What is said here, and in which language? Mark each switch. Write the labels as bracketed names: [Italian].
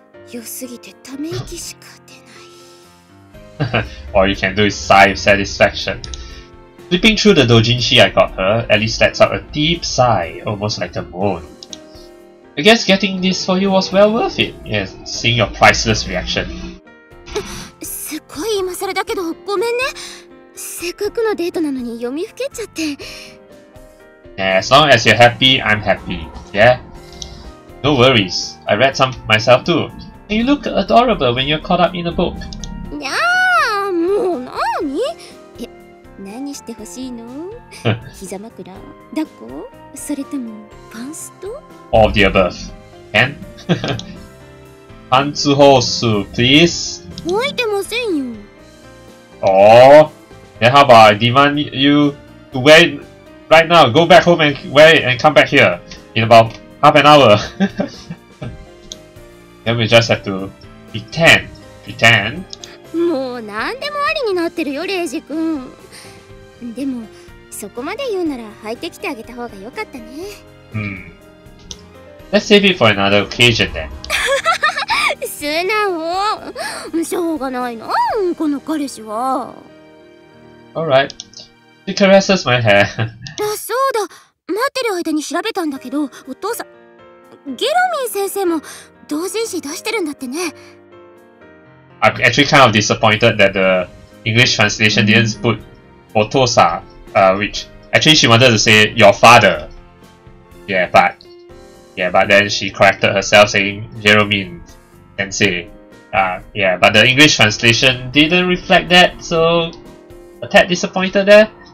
[Japanese] 良すぎてため息しか出ない。 [English] All you can do is sigh of satisfaction. Flipping through the Dojinshi I got her, Alice lets out a deep sigh, almost like a moan. I guess getting this for you was well worth it. Yes, seeing your priceless reaction. [Japanese] すっごい今更だけどごめんね。せっかくのデートなのに読みふけちゃって。 [English] Yeah, as long as you're happy, I'm happy. Yeah? No worries. I read some myself too. And you look adorable when you're caught up in a book. [Japanese] にゃー、もうなに？何してほしいの？膝枕、抱っこ、それともパンスト？ [English] All of the above. Ken? Pantsuhosu, please. [Japanese] 置いてませんよ。 [English] Oh, then how about I demand you to wear it right now? Go back home and wear it and come back here in about half an hour. Then we just have to pretend. Pretend? [Japanese] もう何でもありになってるよ、レイジ君。でも、そこまで言うなら履いてきてあげた方が良かったね。 [English] Let's save it for another occasion then. [Japanese] 素直。しょうがないな、この彼氏は。 [English] Alright. She caresses my hair. [Japanese] あ、そうだ。待ってる間に調べたんだけど、お父さん、ゲロミン先生も同人誌出してるんだってね。 [English] I'm actually kind of disappointed that the English translation didn't put Otosa, which actually she wanted to say your father. Yeah, but then she corrected herself saying Jeromin Sensei. Yeah, but the English translation didn't reflect that, so a tad disappointed there.